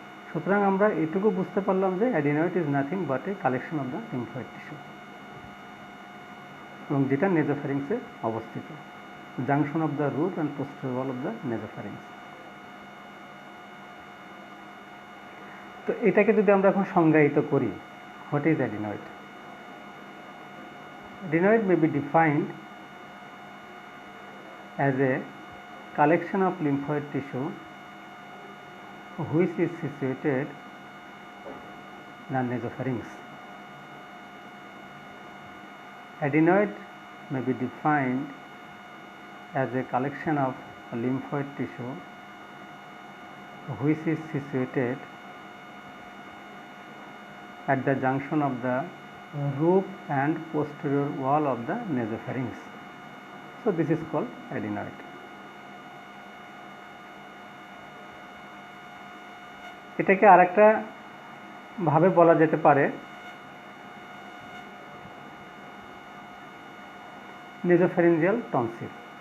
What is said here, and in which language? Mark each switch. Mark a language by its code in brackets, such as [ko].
[bn] সুতরাং আমরা এটুকু বুঝতে পারলাম যে [en] adenoid is nothing but a collection of the lymphoid tissue, [bn] এবং যেটা নেজোফ্যারিংসে অবস্থিত, [en] Junction of the root and posterior wall of the nasopharynx. [bn] তো এটাকে যদি আমরা এখন সংজ্ঞায়িত করি, [en] What is adenoid? Adenoid may be defined as a collection of lymphoid tissue which is situated in the nasopharynx. Adenoid may be defined as a collection of lymphoid tissue which is situated at the junction of the roof and posterior wall of the nasopharynx. So this is called adenoid. [bn] এটাকে আরেকটা ভাবে বলা যেতে পারে নেজোফ্যারিঞ্জিয়াল tonsil.